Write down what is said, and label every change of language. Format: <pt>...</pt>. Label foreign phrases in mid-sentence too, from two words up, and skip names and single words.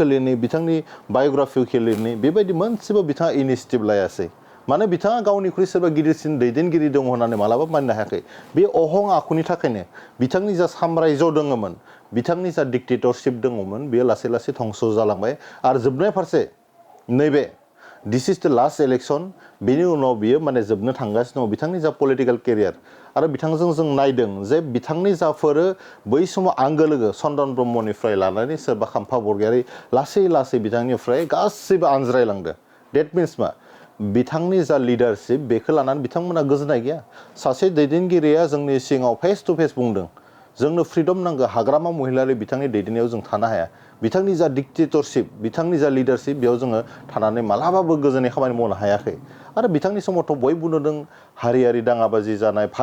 <brx>लिरनि बिथांनि बाय'ग्राफिखौ लिरनि बेबायदि मोनसेबो बिथाङा इनिसिएटिभ लायासै माने बिथाङा गावनिख्रुइ सोरबा गिदिरसिन दैदेनगिरि दङ होननानै मालाबा मानिनो हायाखै बे अहं आखुनि थाखायनो बिथांनि जा साम्रायज्य दङमोन बिथांनि जा डिक्टेटरशिप दङमोन बेयो लासै लासै धंस जालांबाय आरो जोबनाय फारसे नैबे</brx> <en>this is the last election</en> <brx>बेनि उनाव बियो माने जोबनो थांगासिनो दङ बिथांनि जा पलिटिकेल केरियार आरो बिथांजों जों नायदों जे बिथांनि जाफोरो बै समाव आंगो लोगो चन्दन ब्रह्मनिफ्राय लानानै सोरबा खाम्फा बरगयारि लासै लासै बिथांनिफ्राय गासैबो आनज्रायलांदों</brx> <en>that means</en> <brx>मा बिथांनि जा लिडारशिप बेखौ लानानै बिथांमोना गोजोननाय गैया सासे दैदेनगिरिया जोंनि सिगाङाव</brx> <en>face to face</en> <brx>बुंदों जोंनो फ्रिडम नांगौ हाग्रामा महिलारि बिथांनि दैदेननायाव जों थानो हाया बिथांनि जा डिक्टेटरशिप बिथांनि जा लिडारशिप बेयाव जोङो थानानै मालाबाबो गोजोननाय खामानि मावनो हायाखै आरो बिथांनि समावथ' बयबो नुदों हारियारि दाङाबाजि जानाय</brx>